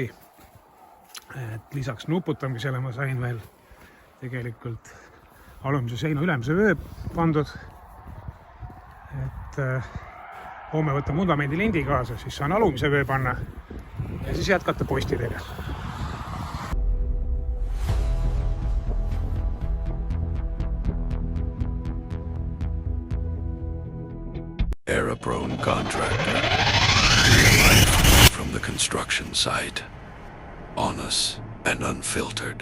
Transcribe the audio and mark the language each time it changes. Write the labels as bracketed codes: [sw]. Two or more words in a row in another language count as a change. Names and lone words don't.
[et] Et lisaks nuputamisele ma sain veel tegelikult alumise seina ülemise vöö pandud. Et homme võtan vundamendi lindi kaasa, siis saan alumise vöö panna ja siis jätkata postidega. [en] Error-prone contractor. From the construction site. Honest and unfiltered.